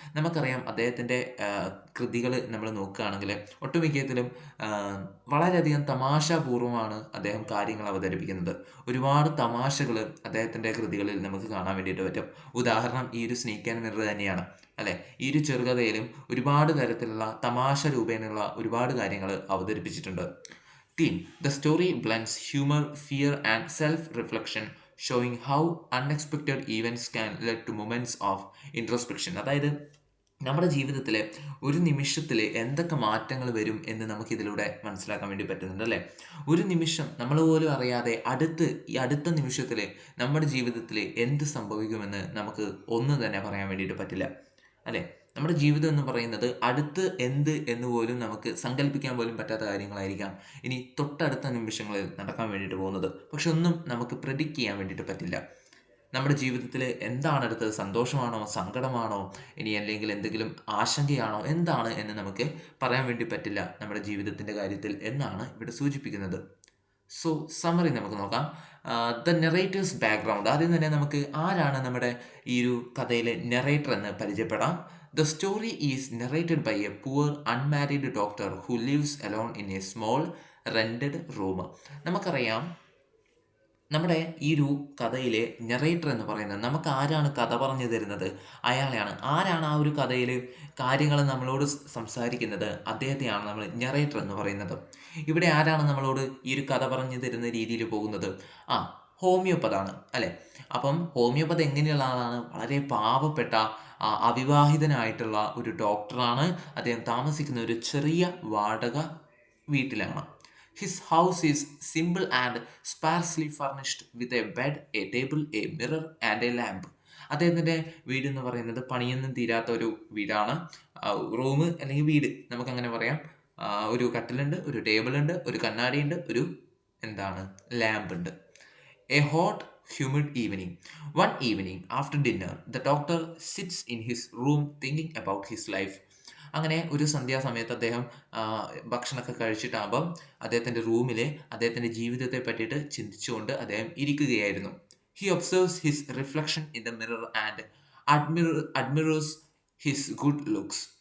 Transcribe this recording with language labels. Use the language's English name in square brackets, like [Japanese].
[Malayalam] നമുക്കറിയാം അദ്ദേഹത്തിൻ്റെ കൃതികൾ നമ്മൾ നോക്കുകയാണെങ്കിൽ ഒട്ടുമിക്കത്തിലും വളരെയധികം തമാശാപൂർവമാണ് അദ്ദേഹം കാര്യങ്ങൾ അവതരിപ്പിക്കുന്നത്. ഒരുപാട് തമാശകൾ അദ്ദേഹത്തിൻ്റെ കൃതികളിൽ നമുക്ക് കാണാൻ വേണ്ടിയിട്ട് പറ്റും. ഉദാഹരണം ഈ ഒരു സ്നേക്ക് ആൻഡ് മിറർ തന്നെയാണ് അല്ലേ. ഈ ഒരു ചെറുകഥയിലും ഒരുപാട് തരത്തിലുള്ള തമാശ രൂപേണയുള്ള ഒരുപാട് കാര്യങ്ങൾ അവതരിപ്പിച്ചിട്ടുണ്ട്. [English] Theme: The story blends humor, fear, and self-reflection, showing how unexpected events can lead to moments of introspection. [Malayalam] അതായത് നമ്മുടെ ജീവിതത്തിൽ ഒരു നിമിഷത്തിൽ എന്തൊക്കെ മാറ്റങ്ങൾ വരും എന്ന് നമുക്കിതിലൂടെ മനസ്സിലാക്കാൻ വേണ്ടി പറ്റുന്നുണ്ട് അല്ലേ. ഒരു നിമിഷം നമ്മൾ പോലും അറിയാതെ ഈ അടുത്ത നിമിഷത്തിൽ നമ്മുടെ ജീവിതത്തിൽ എന്ത് സംഭവിക്കുമെന്ന് നമുക്ക് ഒന്നും തന്നെ പറയാൻ വേണ്ടിയിട്ട് പറ്റില്ല അല്ലേ. നമ്മുടെ ജീവിതം എന്ന് പറയുന്നത് അടുത്ത് എന്ത് എന്ന് പോലും നമുക്ക് സങ്കല്പിക്കാൻ പോലും പറ്റാത്ത കാര്യങ്ങളായിരിക്കാം ഇനി തൊട്ടടുത്ത നിമിഷങ്ങളിൽ നടക്കാൻ വേണ്ടിയിട്ട് പോകുന്നത്. പക്ഷെ ഒന്നും നമുക്ക് പ്രെഡിക്റ്റ് ചെയ്യാൻ വേണ്ടിയിട്ട് പറ്റില്ല. നമ്മുടെ ജീവിതത്തിൽ എന്താണ് അടുത്തത്, സന്തോഷമാണോ, സങ്കടമാണോ, ഇനി അല്ലെങ്കിൽ എന്തെങ്കിലും ആശങ്കയാണോ, എന്താണ് എന്ന് നമുക്ക് പറയാൻ വേണ്ടി പറ്റില്ല നമ്മുടെ ജീവിതത്തിൻ്റെ കാര്യത്തിൽ എന്നാണ് ഇവിടെ സൂചിപ്പിക്കുന്നത്. [English] so summary [Malayalam] നമുക്ക് നോക്കാം. [English] The narrator's background. [Malayalam] ആദ്യം തന്നെ നമുക്ക് ആരാണ് നമ്മുടെ ഈ ഒരു കഥയിലെ നെറേറ്റർ എന്ന് പരിചയപ്പെടാം. [English] The story is narrated by a poor unmarried doctor who lives alone in a small rented room. [Malayalam] നമുക്കറിയാം, നമ്മുടെ ഈ ഒരു കഥയിലെ നെറേറ്റർ എന്ന് പറയുന്നത് നമുക്ക് ആരാണ് കഥ പറഞ്ഞു തരുന്നത്, അയാളെയാണ്. ആരാണ് ആ ഒരു കഥയിൽ കാര്യങ്ങൾ നമ്മളോട് സംസാരിക്കുന്നത്, അദ്ദേഹത്തെയാണ് നമ്മൾ നെറേറ്റർ എന്ന് പറയുന്നത്. ഇവിടെ ആരാണ് നമ്മളോട് ഈ ഒരു കഥ പറഞ്ഞു തരുന്ന രീതിയിൽ പോകുന്നത്? ഹോമിയോപ്പതാണ് അല്ലേ. അപ്പം ഹോമിയോപ്പത് എങ്ങനെയുള്ള ആളാണ്? വളരെ പാവപ്പെട്ട അവിവാഹിതനായിട്ടുള്ള ഒരു ഡോക്ടറാണ്. അദ്ദേഹം താമസിക്കുന്ന ഒരു ചെറിയ വാടക വീട്ടിലാണ്. [English] His house is simple and sparsely furnished with a bed, a table, a mirror and a lamp. [Malayalam] അദ്ദേഹത്തിൻ്റെ വീട് എന്ന് പറയുന്നത് പണിയൊന്നും തീരാത്ത ഒരു വീടാണ്. റൂം അല്ലെങ്കിൽ വീട് നമുക്കങ്ങനെ പറയാം. ഒരു കട്ടിലുണ്ട്, ഒരു ടേബിളുണ്ട്, ഒരു കണ്ണാടിയുണ്ട്, ഒരു ലാമ്പ് ഉണ്ട്. [English] A hot, humid evening. One evening, after dinner, the doctor sits in his room thinking about his life. [Malayalam] അങ്ങനെ ഒരു സന്ധ്യാസമയത്ത് അദ്ദേഹം ഭക്ഷണമൊക്കെ കഴിച്ചിട്ടാകുമ്പം അദ്ദേഹത്തിൻ്റെ റൂമിൽ അദ്ദേഹത്തിൻ്റെ ജീവിതത്തെ പറ്റിയിട്ട് ചിന്തിച്ചുകൊണ്ട് അദ്ദേഹം ഇരിക്കുകയായിരുന്നു. [English] He observes his reflection in the mirror and admires his good looks.